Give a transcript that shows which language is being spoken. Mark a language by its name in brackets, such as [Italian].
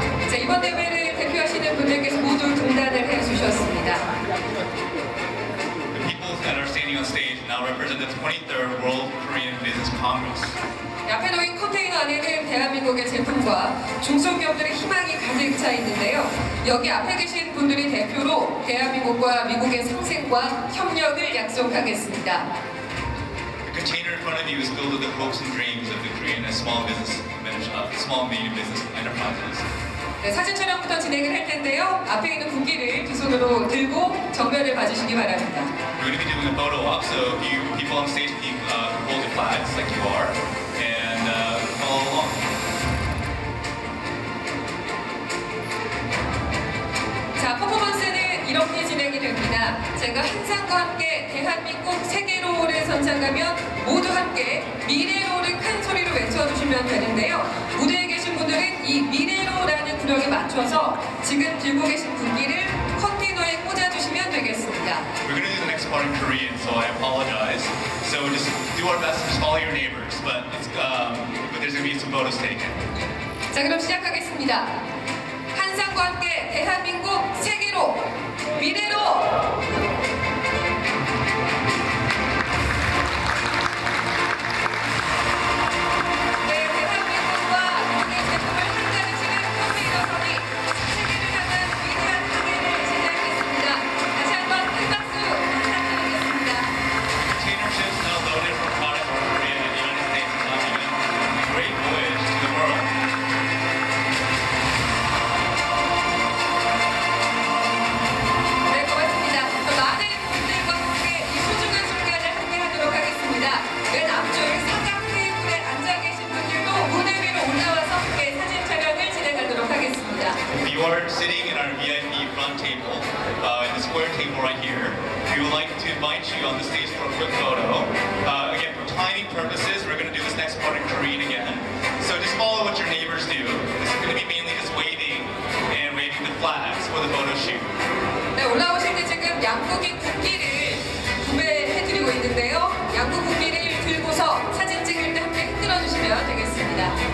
[Korean] 자, 이번 대회를 대표하시는 분들께서 모두 등단을 해주셨습니다. [English] the people that are standing on stage now represent the 23rd World Korean Business Congress. [Korean] 앞에 놓인 컨테이너 안에는 대한민국의 제품과 중소기업들의 희망이 가득 차 있는데요. 여기 앞에 계신 분들이 대표로 대한민국과 미국의 상생과 협력을 약속하겠습니다. [English] The container in front of you is filled with the hopes and dreams of the Korean and small and medium business enterprises. [Korean] 네, 사진 촬영부터 진행을 할 텐데요. 앞에 있는 국기를 두 손으로 들고 정면을 봐주시기 바랍니다. [English] We're going to be doing a photo op, so if you people on stage can hold your flags like you are and follow along. [Korean] 자, 퍼포먼스는 이렇게 진행이 됩니다. 제가 한상과 함께 대한민국 세계로를 선창하면 모두 함께 미래로를 큰 소리로 외쳐주시면 되는데요. 무대에 계신 분들은 이 미래로라는 구령에 맞춰서 지금 들고 계신 국기를 컨테이너에 꽂아주시면 되겠습니다. [English] We're going to do the next part in Korean, so I apologize. So just do our best to just follow your neighbors, but there's going to be some photos taken. [Korean] 자, 그럼 시작하겠습니다. 한상과 함께 대한민국 세계로 미래로. 네, 대한민국과 미국의 제품을 한가르시는 컨테이너선이 세계를 향한 위대한 항해를 시작했습니다. 다시 한번 큰 박수 부탁드리겠습니다. [English] Container ships now loaded from products from Korea and the United States have now begun a great voyage to the world. [Korean] 네, 고맙습니다. 더 많은 분들과 함께 이 소중한 순간을 함께 하도록 하겠습니다. 맨 앞줄 사각 테이블에 앉아 계신 분들도 무대 위로 올라와서 함께 사진 촬영을 진행하도록 하겠습니다. [English] If you are sitting in our VIP front table, in the square table right here, we would like to invite you on the stage for a quick photo. Again, for timing purposes, we're going to do this next part in Korean again. So just follow what your neighbors do. This is going to be mainly just waving and waving the flags for the photo shoot. [Korean] 네, 올라오실 때 지금 양국의 국기를 구매해드리고 있는데요. 양국 국기를 들고서 사진 찍을 때 함께 흔들어 주시면 되겠습니다.